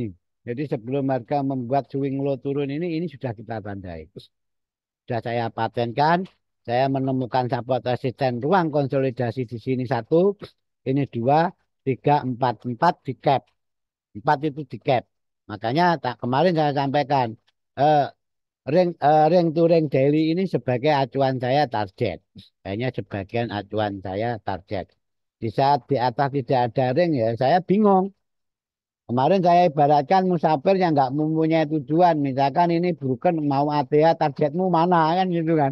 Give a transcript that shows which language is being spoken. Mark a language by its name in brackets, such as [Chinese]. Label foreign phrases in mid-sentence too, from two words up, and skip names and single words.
[Indonesian] Jadi sebelum harga membuat swing low turun ini sudah kita tandai. Sudah saya patenkan, saya menemukan support resisten ruang konsolidasi di sini satu, ini dua, tiga, empat di cap. Empat itu di cap. Makanya tak kemarin saya sampaikan eh, [English] ring to ring daily [Indonesian] ini sebagai acuan saya target. Hanya sebagian acuan saya target. Di saat di atas tidak ada ring ya saya bingung. Kemarin saya ibaratkan musafir yang nggak mempunyai tujuan. Misalkan ini broken mau ATH targetmu mana kan gitu kan.